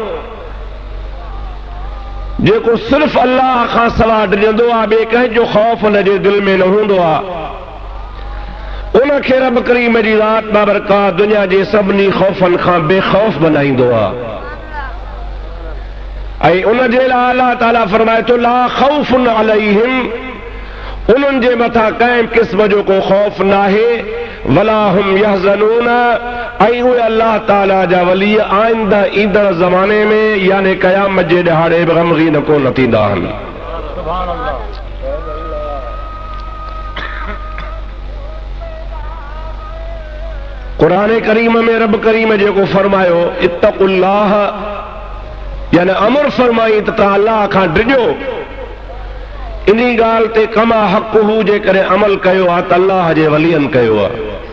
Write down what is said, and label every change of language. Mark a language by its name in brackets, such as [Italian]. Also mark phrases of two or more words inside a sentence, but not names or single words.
[Sindhi] जेको सिर्फ़ अल्लाह खां सवा डिॼंदो आहे, ॿिए कंहिंजो खौफ हुन जे दिल में न हूंदो आहे, उनखे रब करीम जी ज़ात बाबरकात दुनिया जे सभिनी खौफ़नि खां बेखौफ़ बनाईंदो आहे। ऐं उन जे लाइ अल्लाह ताला फरमाए थो [Arabic] لا خوف عليهم, [Sindhi] उन्हनि जे मथां कंहिं क़िस्म जो को खौफ नाहे, [Arabic] ولا هم يحزنون, [Sindhi] ऐं उहे अल्लाह ताला जा वली आइंदा ईंदड़ ज़माने में यानी क़यामत जे ॾहाड़े बि गमगीन कोन थींदा आहिनि। कुरान करीम में रब करीम जेको फरमायो इत्तकुल्लाह, यानी अमर फरमाई त तव्हां अल्लाह खां डिॼो, इन्ही ॻाल्हि ते [Arabic] كما حق هو [Sindhi] जे करे अमल कयो आहे त अल्लाह जे वलियनि कयो आहे।